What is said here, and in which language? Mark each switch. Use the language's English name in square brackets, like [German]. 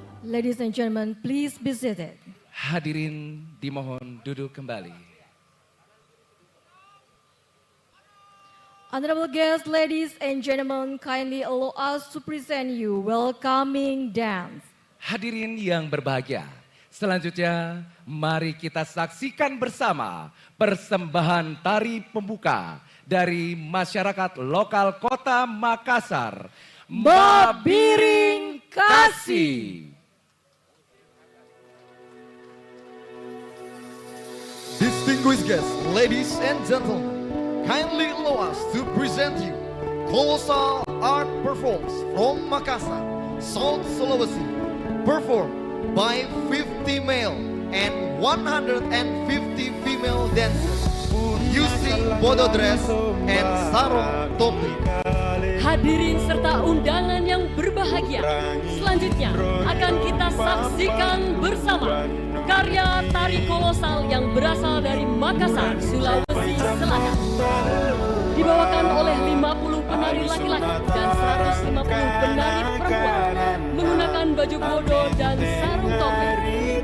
[English] Ladies and gentlemen, please be seated. [Indonesian] Hadirin dimohon duduk kembali. [English] Honorable guests, ladies and gentlemen, kindly allow us to present you welcoming dance. [Indonesian] Hadirin yang berbahagia, selanjutnya mari kita saksikan bersama persembahan tari pembuka dari masyarakat lokal Kota Makassar, Mabiring Kasih. [English] Distinguished guests, ladies and gentlemen, kindly allow us to present you colossal art performance from Makassar, South Sulawesi, performed by 50 male and 150 female dancers using bodo dress and sarung topi. [Indonesian] Hadirin serta undangan yang berbahagia, selanjutnya akan kita saksikan bersama karya tari kolosal yang berasal dari Makassar, Sulawesi Selatan. Dibawakan oleh 50 penari laki-laki dan 150 penari perempuan menggunakan baju bodo dan sarung topi.